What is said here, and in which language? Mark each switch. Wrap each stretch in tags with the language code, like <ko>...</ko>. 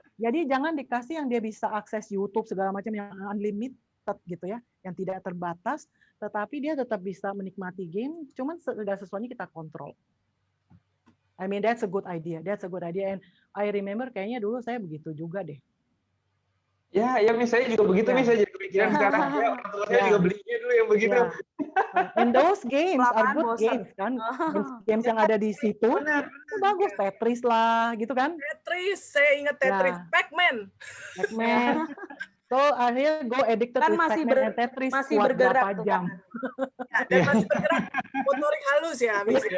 <id>Jadi jangan dikasih yang dia bisa akses YouTube segala macam yang unlimited gitu ya, yang tidak terbatas, tetapi dia tetap bisa menikmati game, cuman segala sesuatunya kita kontrol.</id> <en>I mean that's a good idea. That's a good idea. And I remember</en> <id>kayaknya dulu saya begitu juga deh. Ya, Miss, saya juga begitu, Miss. Saya jadi kepikiran sekarang. Ya, orang tua saya juga belinya dulu yang begitu.</id> <en>And those games are good games kan.</en> <id>Games yang ada di situ itu bagus. Tetris lah, gitu kan. Tetris, saya ingat Tetris. Pac-Man.</id> <en>So akhirnya go addicted</en> <id>kan</id> <en>with Pac-Man and Tetris</en> <id>kuat berapa jam. Ya, dan masih bergerak. Motorik halus ya, Miss.</id>